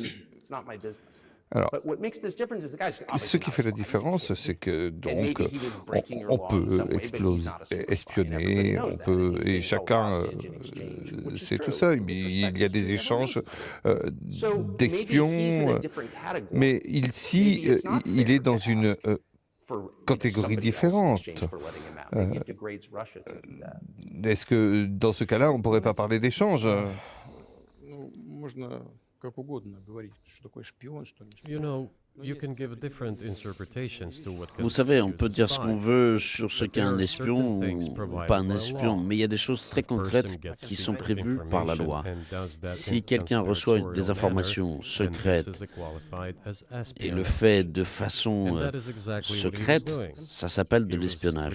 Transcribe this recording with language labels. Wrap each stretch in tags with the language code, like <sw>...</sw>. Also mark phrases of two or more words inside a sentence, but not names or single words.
<fr>Alors, ce qui fait la différence, c'est que donc on peut espionner, on peut, et chacun sait tout ça. Il y a des échanges d'espions, mais ici, il est dans une catégorie différente. Est-ce que dans ce cas-là, on ne pourrait pas parler d'échange?</fr> <ru>Ну, можно как угодно говорить, что такое шпион, что не шпион.</ru> <fr>Vous savez, on peut dire ce qu'on veut sur ce qu'est un espion ou pas un espion, mais il y a des choses très concrètes qui sont prévues par la loi. Si quelqu'un reçoit des informations secrètes et le fait de façon secrète, ça s'appelle de l'espionnage.</fr>